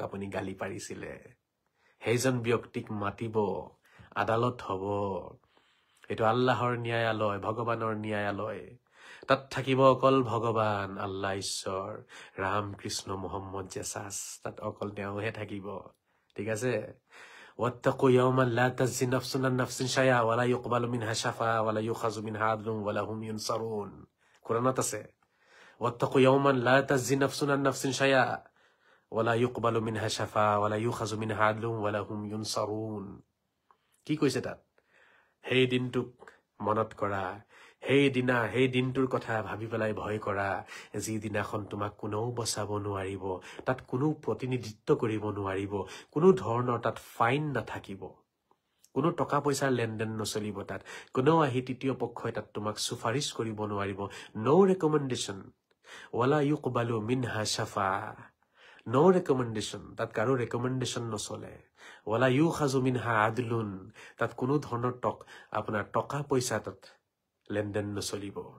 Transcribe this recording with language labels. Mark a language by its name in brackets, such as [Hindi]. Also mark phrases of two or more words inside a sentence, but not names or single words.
[Assamese] আপুনি গালি পাৰিছিলে সেইজন ব্যক্তিক মাতিব আদালত হ'ব এইটো আল্লাহৰ ন্যায়ালয় ভগৱানৰ ন্যায়ালয় তাত থাকিব অকল ভগৱান আল্লাহ ঈশ্বৰ ৰাম কৃষ্ণ মহম্মদ জেছাছ তাত অকল তেওঁহে থাকিব ঠিক আছে [Arabic] واتقوا يوما لا تجزي نفس عن نفس شيئا ولا يقبل منها شفاعة ولا يؤخذ منها عدل ولا هم ينصرون [Assamese] কোরআনত আছে [Arabic] واتقوا يوما لا تجزي نفس عن نفس شيئا ولا يقبل منها شفاعة ولا يؤخذ منها عدل ولا هم ينصرون [Assamese] কি কৈছে তাত সেই দিনটোক মনত কৰা সেই দিনটোৰ কথা ভাবি পেলাই ভয় কৰা যি দিনাখন তোমাক কোনেও বচাব নোৱাৰিব তাত কোনো প্ৰতিনিধিত্ব কৰিব নোৱাৰিব কোনো ধৰণৰ তাত ফাইন নাথাকিব কোনো টকা পইচাৰ লেনদেন নচলিব তাত কোনেও আহি তৃতীয় পক্ষই তাত তোমাক সুপাৰিশ কৰিব নোৱাৰিব [English] no recommendation [Arabic] ولا يقبل منها شفاعة [English] no recommendation [Assamese] তাত কাৰো ৰেকমেণ্ডেশ্যন নচলে [Arabic] ولا يؤخذ منها عدل [Assamese] তাত কোনো ধৰণৰ আপোনাৰ টকা পইচা তাত লেনদেন নচলিব